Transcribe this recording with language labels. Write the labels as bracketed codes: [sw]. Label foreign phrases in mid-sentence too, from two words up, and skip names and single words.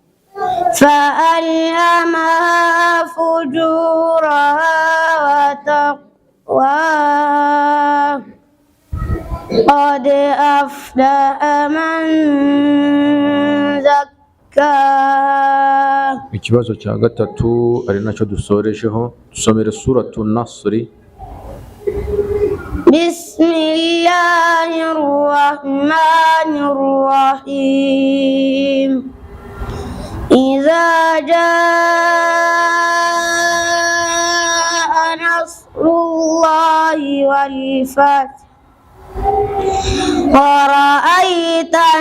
[ar] فألهمها فجورها وتقواها قد أفلح من زكاها. [rw] Ikibazo cya gatatu ari nacyo dusorejeho, dusomere suratu Nasri. [ar] بسم الله الرحمن الرحيم إذا جاء نصر الله والفتح ورأيت